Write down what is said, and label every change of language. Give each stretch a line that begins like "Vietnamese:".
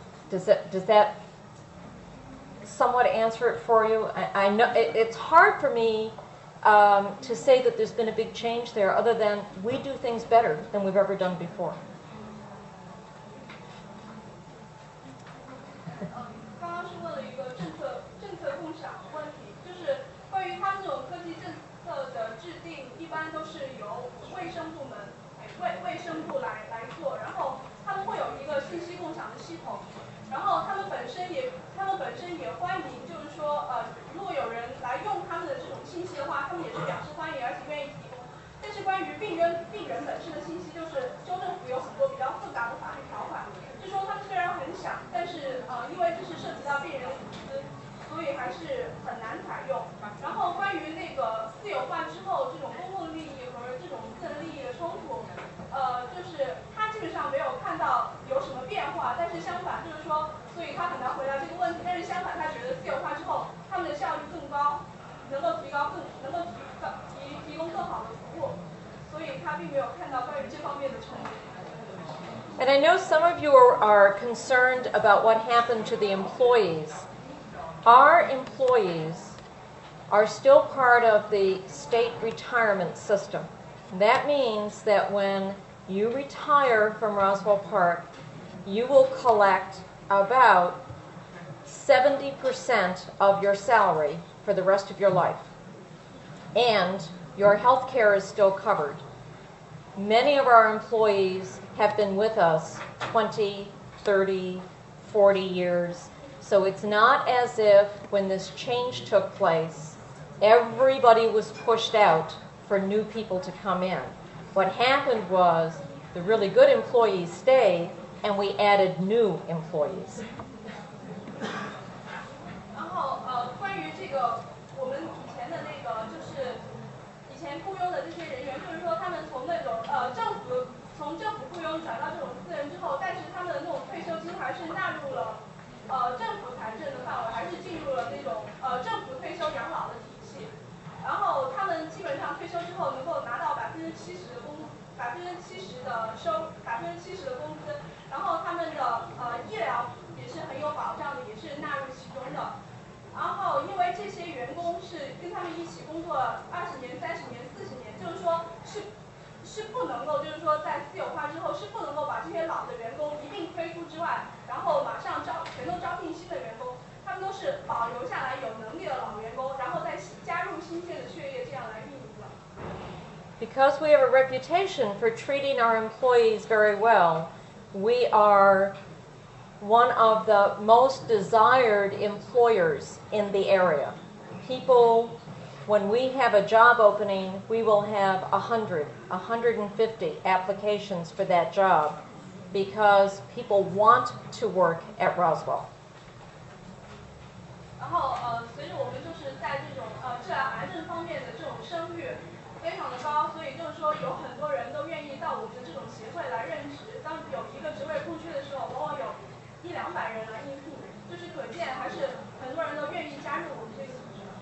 English: Does that somewhat answer it for you? I know it's hard for me to say that there's been a big change there, other than we do things better than we've ever done before.
Chinese: 刚刚是问了一个政策共享问题，就是关于他们这种科技政策的制定，一般都是由卫生部门、卫生部来做，然后他们会有一个信息共享的系统，然后他们本身也欢迎，就是说如果有人来用他们的这种信息的话，他们也是表示欢迎，而且愿意提供。但是关于病人本身的信息，就是州政府有很多比较复杂的法律条款，就说他们虽然很想，但是因为这是涉及到病人的隐私，所以还是很难采用。然后关于那个私有化之后，这种公共利益和这种私人利益的冲突，就是他基本上没有看到有什么变化，但是相反就是说，所以他很难回答这个问题。但是相反，他觉得私有化之后，他们的效率更高，能够提供更好的服务，所以他并没有看到关于这方面的冲突。
English: And I know some of you are concerned about what happened to the employees. Our employees are still part of the state retirement system. That means that when you retire from Roswell Park, you will collect about 70% of your salary for the rest of your life. And your health care is still covered. Many of our employees have been with us 20, 30, 40 years. So it's not as if when this change took place, everybody was pushed out for new people to come in. What happened was the really good employees stayed, and we added new employees.
Chinese: 然后关于这个我们以前的那个就是以前雇佣的这些人员，就是说他们从那种从政府雇佣转到这种私人之后，但是他们的那种退休金还是纳入了政府财政的范围，还是进入了那种政府退休养老的体系。然后他们基本上退休之后能够拿到 70%的工资，然后他们的医疗也是很有保障的，也是纳入其中的。然后因为这些员工是跟他们一起工作20年、30年、40年，就是说是不能够，就是说在私有化之后是不能够把这些老的员工一并推出之外，然后马上全都招聘新的员工，他们都是保留下来有能力的老员工，然后再加入新鲜的血液，这样来运营的。
English: Because we have a reputation for treating our employees very well, we are one of the most desired employers in the area. People, when we have a job opening, we will have 100, 150 applications for that job because people want to work at Roswell.
Chinese: 然后随着我们就是在这种治疗癌症方面的这种声誉非常的高，所以就是说有很多人都愿意到我们的这种协会来任职。当有一个职位空缺的时候，往往有100-200人来应聘，就是可见还是很多人都愿意加入我们这个组织。